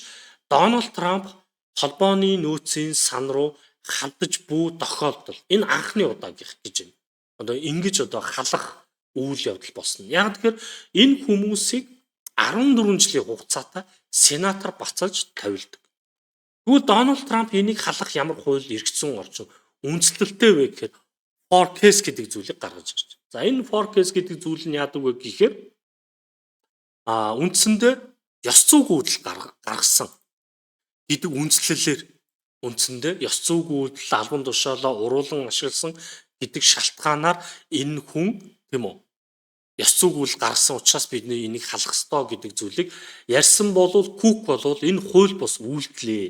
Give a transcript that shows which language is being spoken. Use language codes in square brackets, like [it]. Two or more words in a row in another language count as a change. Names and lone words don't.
[mn] Дональд Трамп холбооны нөөцийн сан руу хандаж буй тохиолдол энэ анхны удаа гэж байна. Ингэж халах үйл явдал болсон. Яг тэгэхээр энэ хүмүүсийг 14 жилийн хугацаатай сенатор бацаалж тавилдаг. Тэгвэл Дональд Трамп энийг халах ямар хууль эргэцэн орчин үндэслэлтэй вэ гэхээр [en] for case [mn] гэдэг зүйлийг гаргаж ирж байна. За энэ [en] for case [mn] гэдэг зүйл нь яадаг вэ гэхээр үндсэндээ ёс зүйн үйлдэл гаргасан гэдэг үндслэлээр үндсэндээ ёс зүйн үйлдэл албан тушаалаа уруулан ашигласан гэдэг шалтгаанаар энэ хүн тийм үү ёс зүйн үйлдэл гаргасан учраас бид энийг халах ёстой гэдэг зүйлийг ярьсан бол Кук бол энэ хууль бус үйлдэлээ.